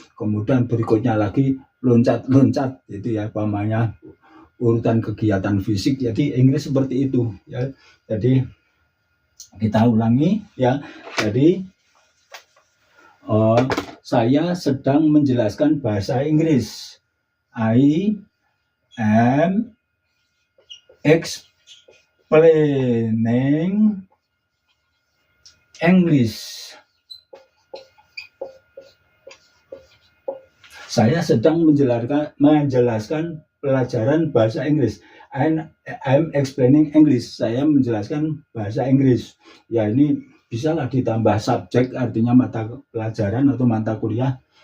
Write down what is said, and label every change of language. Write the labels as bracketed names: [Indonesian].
[Indonesian] Kemudian berikutnya lagi loncat-loncat, itu ya pamannya urutan kegiatan fisik. Jadi Inggris seperti itu, ya. Jadi kita ulangi, ya. Jadi saya sedang menjelaskan bahasa Inggris. [English] I am explaining English. [Indonesian] Saya sedang menjelaskan pelajaran bahasa Inggris. [English] I'm explaining English. [Indonesian] Saya menjelaskan bahasa Inggris. Ya, ini bisalah ditambah subjek, artinya mata pelajaran atau mata kuliah.